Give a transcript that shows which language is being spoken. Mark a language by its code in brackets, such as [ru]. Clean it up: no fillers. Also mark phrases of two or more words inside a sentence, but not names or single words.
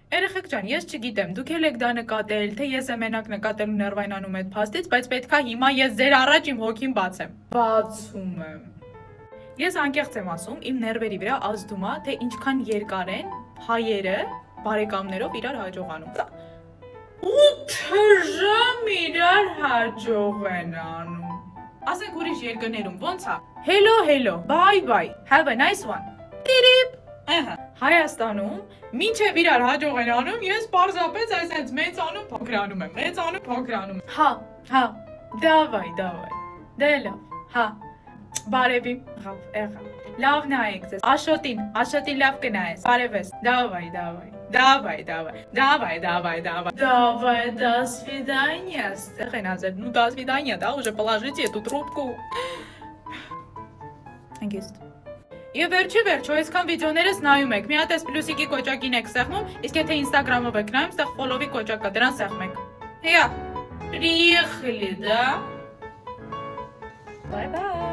[hy] Երեխեք ջան, ես չգիտեմ, դուք եք դա նկատել, թե ես եմ մենակ նկատելու ներվայնանում այդ փաստից, բայց պետքա հիմա ես ձեր առաջ իմ հոգին բացեմ։ Բացում եմ։ Ես անկեղծ եմ ասում, իմ ներվերի վրա ազդում է, թե ինչքան երկար են հայերը բարեկամներով իրար հաջողանում։ 8 ժամ իրար հաջող են անում։ Ասենք ուրիշ երկրներում ոնց է։ [en] Hello, hello, bye bye, have a nice one։ [hy] Տիրիպ։ Հայաստանում մինչև իրար հաջող են անում, ես պարզապես այսպես մեծանում փոքրանում եմ, մեծանում փոքրանում եմ։ Հա, դավայ, դե լավ, հա, բարևի, եղա, լավ նայեք ձեզ, Աշոտին լավ կնայես, բարևես, [ru] давай, до свидания, [hy] ստեղ են ասել, [ru] ну до свидания, да, уже положите эту трубку։ [hy] Հանգիստ։ Եվ վերջի վերջո, այսքան վիդեոներս նայում եք, մի հատ այս պլյուսիկի կոճակին եք սեղմում, իսկ եթե ինստագրամով եք նայում, ստեղ ֆոլովի կոճակ կա, դրան սեղմեք։ Հիա, [ru] приехали, да? Bye-bye։